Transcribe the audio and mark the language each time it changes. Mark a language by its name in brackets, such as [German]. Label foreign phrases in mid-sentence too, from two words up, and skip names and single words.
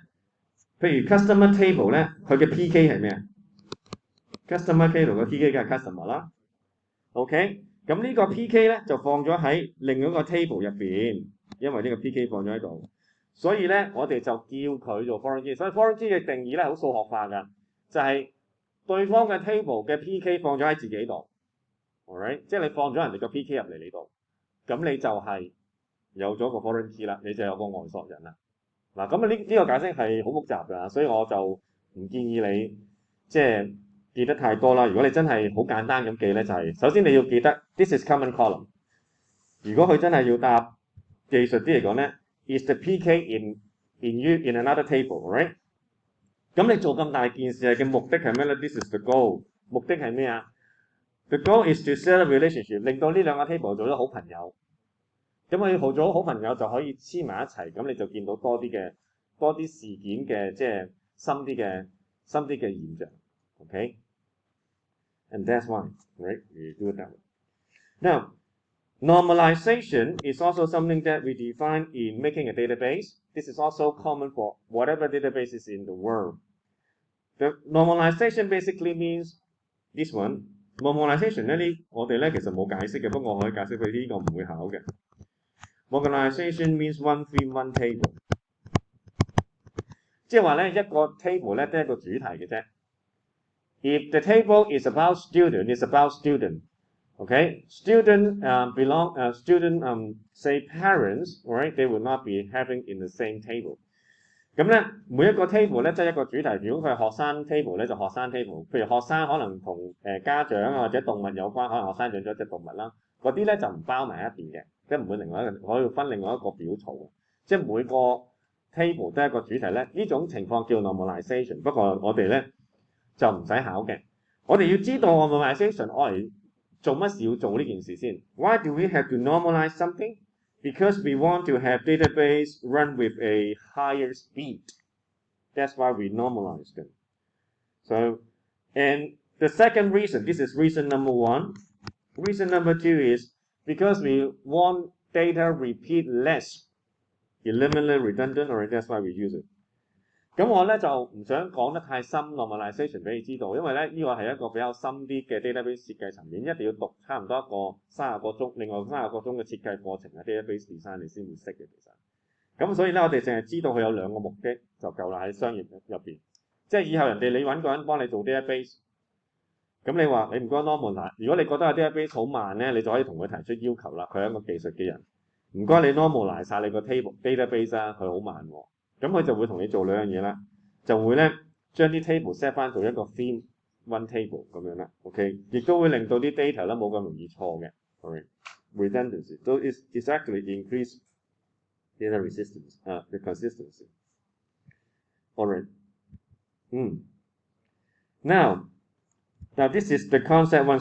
[Cantonese] 譬如 [English] customer table [Cantonese] 咧，佢嘅 PK 係咩啊 ？ [English] customer table [Cantonese] 嘅 PK 梗係 customer 啦。OK， 咁呢個 PK 咧就放咗喺另一個 table 入邊，因為呢個 PK 放咗喺度，所以咧我哋就叫佢做 [English] foreign key。 [Cantonese] 所以 [English] foreign key [Cantonese] 嘅定義咧好數學化㗎，就係對方嘅 table 嘅 PK 放咗喺自己度 ，alright， 即係你放咗人哋個 PK 入嚟你度，咁你就係有咗個 [English] foreign key [Cantonese] 啦，你就有個外索人啦。嗱，咁啊呢個解釋係好複雜㗎，所以我就唔建議你即係記得太多啦。如果你真係好簡單咁記咧，就係首先你要記得 [English] this is common column。 [Cantonese] 如果佢真係要答技術啲嚟講咧 ， [English] is the PK in another table，right？ [Cantonese] 咁你做咁大件事嘅目的係咩咧 ？ [English] This is the goal。 [Cantonese] 目的係咩啊 ？ [English] The goal is to set up relationship， [Cantonese] 令到呢兩個 table 做咗好朋友。咁佢做咗好朋友就可以黐埋一齊，咁你就見到多啲事件嘅即係深啲嘅現象。 [English] OK，and that's why, right? We do it that way. Now, normalization is also something that we define in making a database. This is also common for whatever database is in the world. The normalization basically means this one. [Cantonese] Normalization 咧，我哋咧其實冇解釋嘅，不過我可以解釋佢呢個唔會考嘅。 [English] Normalization means one-three-one table， [Cantonese] 即係話咧一個 table 咧都係一個主題嘅啫。 [English] If the table is about student, it's about student. Okay, student say parents, right? They will not be having in the same table. [Cantonese] 咁咧每一個 table 咧即係一個主題。如果佢係學生 table 咧就學生 table。譬如學生可能同家長啊或者動物有關，可能學生養咗隻動物啦，嗰啲咧就唔包埋一邊嘅。即係唔會另外一個，我要分另外一個表槽嘅，即係每個 table 都係一個主題咧。呢種情況叫 normalization。不過我哋咧就唔使考嘅。我哋要知道 normalization 我嚟做乜事要做呢件事先。 [English] Why do we have to normalize something? Because we want to have database run with a higher speed. That's why we normalize them. So, and the second reason, this is reason number one. Reason number two is because we want data repeat less, eliminate redundant, or that's why we use it. [Cantonese] 咁我咧就唔想講得太深 normalization 俾你知道，因為咧呢個係一個比較深啲嘅 database 設計層面，一定要讀差唔多一個30個鐘，另外30個鐘嘅設計課程嘅 [English] database design [Cantonese] 你先會識嘅其實。咁所以咧我哋淨係知道佢有兩個目的就夠啦喺商業入邊，即係以後人哋你揾個人幫你做 database。咁你話你唔該 normalize， 如果你覺得個 database 好慢咧，你就可以同佢提出要求啦。佢係一個技術嘅人，唔該你 normalize 曬你個 database 啊，佢好慢喎。咁佢就會同你做兩樣嘢啦，就會咧將啲 [English] table set [Cantonese] 翻做一個 [English] theme one table [Cantonese] 咁樣啦。OK， 亦都會令到啲 data 咧冇咁容易錯嘅。 [English] Alright， redundancy， so it's actually increase data resistance, the consistency. Alright， Now this is the concept one.